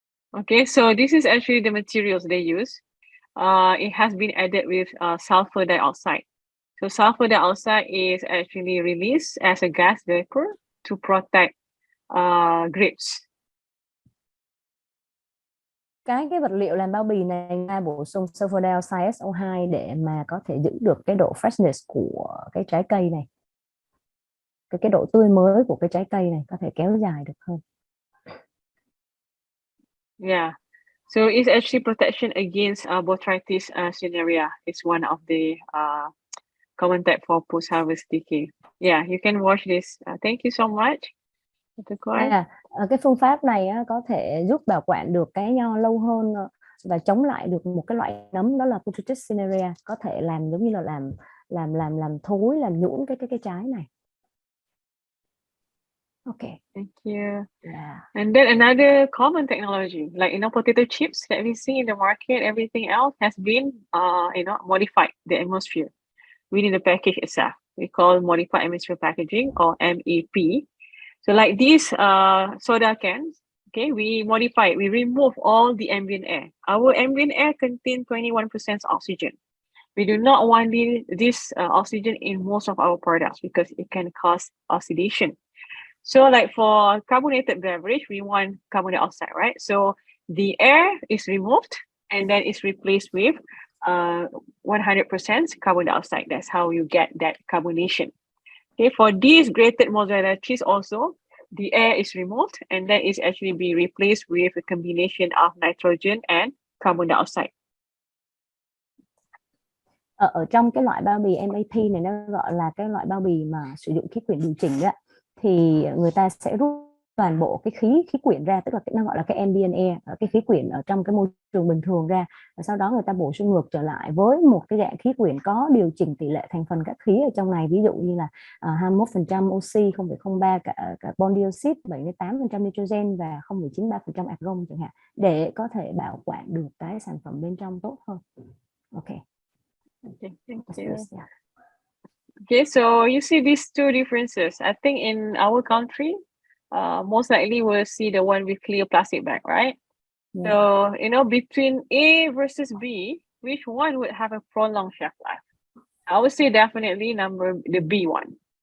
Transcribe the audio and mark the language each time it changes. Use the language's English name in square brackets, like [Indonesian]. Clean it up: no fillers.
[English] Okay, so this is actually the materials they use. It has been added with sulfur dioxide. So sulfur dioxide is actually released as a gas vapor to protect grapes. [Vietnamese] Cái vật liệu làm bao bì này người ta bổ sung sulfur dioxide SO2 để mà có thể giữ được cái độ freshness của cái trái cây này, cái độ tươi mới của cái trái cây này có thể kéo dài được hơn. [English] Yeah, so it's actually protection against botrytis cinerea. It's one of the common type for post-harvest decay. Yeah, you can watch this. Thank you so much. [Vietnamese] Cái phương pháp này có thể giúp bảo quản được cái nho lâu hơn và chống lại được một cái loại nấm, đó là botrytis cinerea, có thể làm giống như là làm thối, làm nhũn cái trái này. [English] Okay. Thank you. Yeah. And then another common technology, like potato chips that we see in the market, everything else has been modified the atmosphere within the package itself. We call modified atmosphere packaging, or MEP. So like these soda cans, okay, we modify it. We remove all the ambient air. Our ambient air contains 21% oxygen. We do not want this oxygen in most of our products because it can cause oxidation. So like for carbonated beverage, we want carbon dioxide, right? So the air is removed and then it's replaced with 100% carbon dioxide. That's how you get that carbonation. Okay, for these grated mozzarella cheese also, the air is removed and then it's actually be replaced with a combination of nitrogen and carbon dioxide. [Vietnamese] Ở trong cái loại bao bì MAP này, nó gọi là cái loại bao bì mà sử dụng khí quyển điều chỉnh đó, thì người ta sẽ rút toàn bộ cái khí quyển ra, tức là nó gọi là cái ambient air, cái khí quyển ở trong cái môi trường bình thường ra, và sau đó người ta bổ sung ngược trở lại với một cái dạng khí quyển có điều chỉnh tỷ lệ thành phần các khí ở trong này, ví dụ như là 21% oxy, 0,03 carbon dioxide, 78% nitrogen và 0,93% argon chẳng hạn, để có thể bảo quản được cái sản phẩm bên trong tốt hơn. [English] Okay. Okay, thank you. Okay, so you see these two differences. I think in our country, most likely we'll see the one with clear plastic bag, right? Yeah. So, between A versus B, which one would have a prolonged shelf life? I would say definitely the B one,